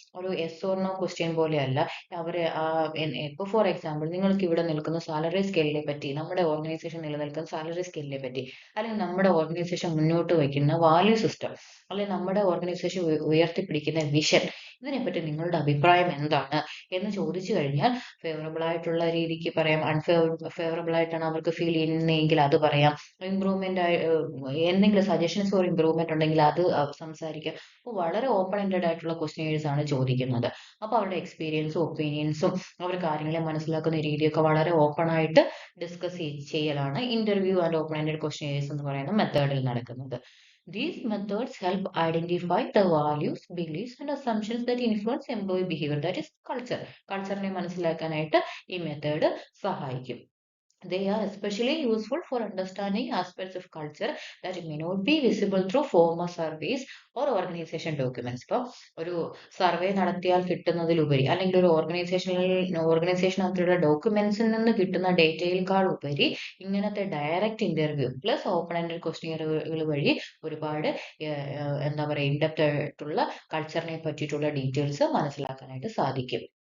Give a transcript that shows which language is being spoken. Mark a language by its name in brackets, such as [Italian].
[Malayalam] ഒരു yes or no question പോലെയല്ല. അവര് ഇപ്പൊ ഫോർ എക്സാമ്പിൾ, നിങ്ങൾക്ക് ഇവിടെ നിൽക്കുന്ന സാലറി സ്കെയിലിനെ പറ്റി, നമ്മുടെ ഓർഗനൈസേഷൻ നിലനിൽക്കുന്ന സാലറി സ്കെയിലിനെ പറ്റി, അല്ലെങ്കിൽ നമ്മുടെ ഓർഗനൈസേഷൻ മുന്നോട്ട് വയ്ക്കുന്ന വാല്യൂ സിസ്റ്റം, അല്ലെങ്കിൽ നമ്മുടെ ഓർഗനൈസേഷൻ ഉയർത്തിപ്പിടിക്കുന്ന വിഷൻ, ഇതിനെപ്പറ്റി നിങ്ങളുടെ അഭിപ്രായം എന്താണ് എന്ന് ചോദിച്ചു കഴിഞ്ഞാൽ ഫേവറബിൾ ആയിട്ടുള്ള രീതിക്ക് പറയാം, ഫേവറബിൾ ആയിട്ടാണ് അവർക്ക് ഫീൽ ചെയ്യുന്നതെങ്കിൽ അത് പറയാം, ഇമ്പ്രൂവ്മെന്റ് എന്തെങ്കിലും സജഷൻസ് ഫോർ ഇമ്പ്രൂവ്മെന്റ് ഉണ്ടെങ്കിൽ അത് സംസാരിക്കാം. അപ്പോൾ വളരെ ഓപ്പൺ എൻഡഡ് ആയിട്ടുള്ള ക്വസ്റ്റ്യൻസ് ആണ് ചോദിക്കുന്നത്. അപ്പോൾ അവരുടെ എക്സ്പീരിയൻസും ഒപ്പീനിയൻസും അവർ കാര്യങ്ങളെ മനസ്സിലാക്കുന്ന രീതിയൊക്കെ വളരെ ഓപ്പൺ ആയിട്ട് ഡിസ്കസ് ചെയ്യലാണ് interview and open ended questions എന്ന് പറയുന്ന മെത്തേഡിൽ നടക്കുന്നത്. [English] These methods help identify the values, beliefs and assumptions that influence employee behavior, that is culture. [Malayalam] കൾച്ചറിനെ മനസ്സിലാക്കാനായിട്ട് ഈ മെത്തേഡ് സഹായിക്കും. [English] They are especially useful for understanding aspects of culture that may not be visible through formal surveys or organization documents. [Malayalam] ഇപ്പോൾ ഒരു survey നടത്തിയാൽ കിട്ടുന്നതിലുപരി, അല്ലെങ്കിൽ ഒരു ഓർഗനൈസേഷനകത്തുള്ള ഡോക്യുമെന്റ്സിൽ നിന്ന് കിട്ടുന്ന ഡേറ്റയേക്കാൾ ഉപരി ഇങ്ങനത്തെ direct interview plus open ended ക്വസ്റ്റ്യനുകൾ വഴി ഒരുപാട് എന്താ പറയുക, ഇൻഡെപ്ത് ആയിട്ടുള്ള കൾച്ചറിനെ പറ്റിയിട്ടുള്ള ഡീറ്റെയിൽസ് മനസ്സിലാക്കാനായിട്ട് സാധിക്കും.